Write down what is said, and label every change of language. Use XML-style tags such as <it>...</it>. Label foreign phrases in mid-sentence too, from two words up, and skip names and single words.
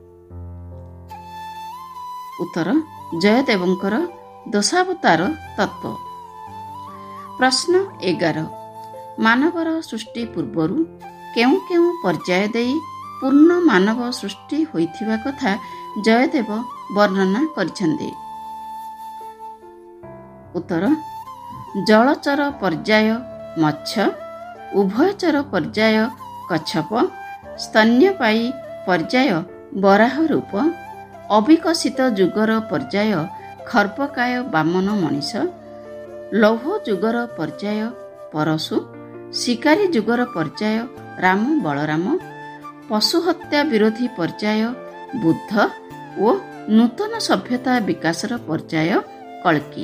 <or>ଉତ୍ତର ଜୟଦେବଙ୍କର ଦଶାବତାର ତତ୍ତ୍ୱ। ପ୍ରଶ୍ନ 11। ମାନବର ସୃଷ୍ଟି ପୂର୍ବରୁ କେଉଁ କେଉଁ ପର୍ଯ୍ୟାୟ ଦେଇ ପୂର୍ଣ୍ଣ ମାନବ ସୃଷ୍ଟି ହୋଇଥିବା କଥା ଜୟଦେବ ବର୍ଣ୍ଣନା କରିଛନ୍ତି? ଉତ୍ତର ଜଳଚର ପର୍ଯ୍ୟାୟ ମତ୍ସ୍ୟ, ଉଭୟଚର ପର୍ଯ୍ୟାୟ କଚ୍ଛପ, ସ୍ତନ୍ୟପାୟୀ ପର୍ଯ୍ୟାୟ ବରାହ ରୂପ, ଅବିକଶିତ ଯୁଗର ପର୍ଯ୍ୟାୟ ଖର୍ପକାୟ ବାମନ ମଣିଷ, ଲୌହ ଯୁଗର ପର୍ଯ୍ୟାୟ ପରଶୁ, ଶିକାରୀ ଯୁଗର ପର୍ଯ୍ୟାୟ ରାମ ବଳରାମ, ପଶୁ ହତ୍ୟା ବିରୋଧୀ ପର୍ଯ୍ୟାୟ ବୁଦ୍ଧ ଓ ନୂତନ ସଭ୍ୟତା ବିକାଶର ପର୍ଯ୍ୟାୟ କଳ୍କି।</or>